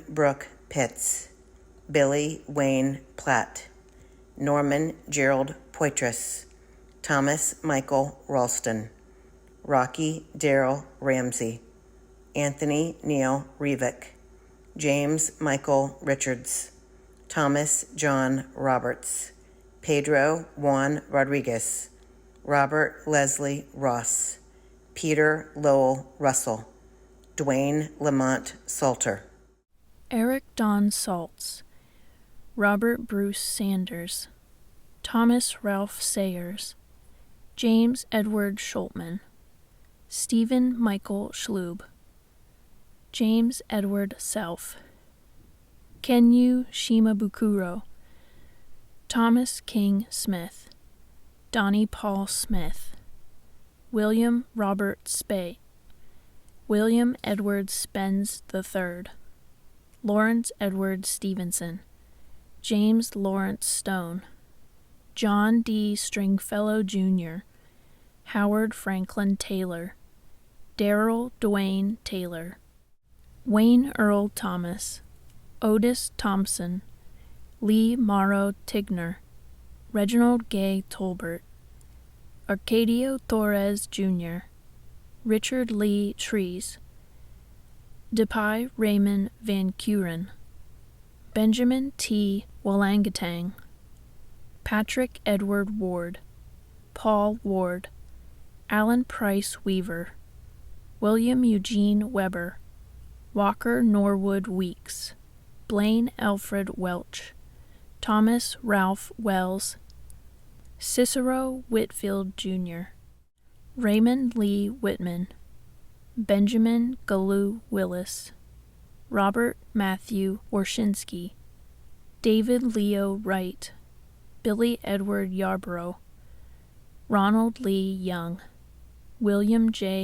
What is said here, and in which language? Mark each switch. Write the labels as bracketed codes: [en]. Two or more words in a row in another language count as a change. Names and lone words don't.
[en] Brooke Pitts, Billy Wayne Platt, Norman Gerald Poitras, Thomas Michael Ralston, Rocky Darrell Ramsey, Anthony Neil Revick, James Michael Richards, Thomas John Roberts, Pedro Juan Rodriguez, Robert Leslie Ross, Peter Lowell Russell, Dwayne Lamont Salter, Eric Don Saltz, Robert Bruce Sanders, Thomas Ralph Sayers, James Edward Schultman, Stephen Michael Schlube, James Edward Self, Kenyu Shimabukuro, Thomas King Smith, Donnie Paul Smith, William Robert Spey, William Edward Spence III, Lawrence Edward Stevenson, James Lawrence Stone, John D. Stringfellow Jr., Howard Franklin Taylor, Darrell Dwayne Taylor, Wayne Earl Thomas, Otis Thompson, Lee Morrow Tigner, Reginald Gay Tolbert, Arcadio Torres Jr., Richard Lee Trees, Depai Raymond Van Kuren, Benjamin T. Wallangatang, Patrick Edward Ward, Paul Ward, Alan Price Weaver, William Eugene Weber, Walker Norwood Weeks, Blaine Alfred Welch, Thomas Ralph Wells, Cicero Whitfield Jr., Raymond Lee Whitman, Benjamin Galoo Willis, Robert Matthew Orshinsky, David Leo Wright, Billy Edward Yarborough, Ronald Lee Young, William J.